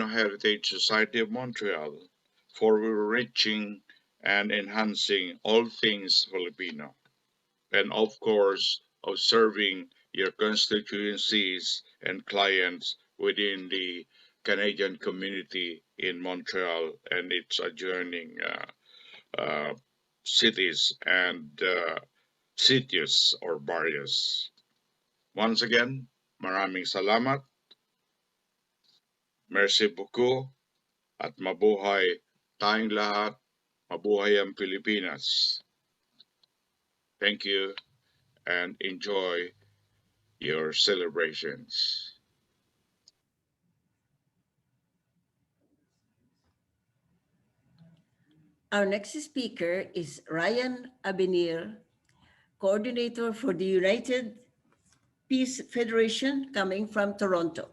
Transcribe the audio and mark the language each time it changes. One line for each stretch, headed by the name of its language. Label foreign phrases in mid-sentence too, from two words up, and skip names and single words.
English: Heritage Society of Montreal for reaching and enhancing all things Filipino, and of course, of serving your constituencies and clients within the Canadian community in Montreal and its adjoining cities and cities or barrios. Once again,
Filipino: maraming salamat,
French: merci beaucoup,
Filipino: at mabuhay tayong lahat, mabuhay ang Pilipinas.
English: Thank you and enjoy your celebrations. Our next speaker is Ryan Abenir, coordinator for the United Peace Federation coming from Toronto.